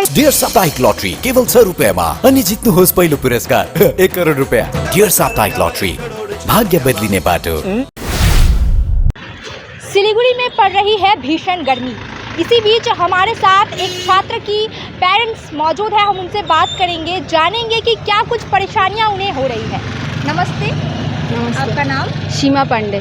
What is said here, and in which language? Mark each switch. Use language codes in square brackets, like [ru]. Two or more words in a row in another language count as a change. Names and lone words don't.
[ne] डियर साप्ताहिक लॉटरी केवल 100 रुपयामा अनि जित्नुहोस् पहिलो पुरस्कार 1 करोड रुपया। डियर साप्ताहिक लॉटरी, भाग्य बदलिने बाटो। [hi] सिलीगुड़ी में पड़ रही है भीषण गर्मी। इसी बीच हमारे साथ एक छात्र की पेरेंट्स मौजूद है। हम उनसे बात करेंगे, जानेंगे कि क्या कुछ परेशानियां उन्हें हो रही है। नमस्ते। आपका नाम? सीमा पांडे।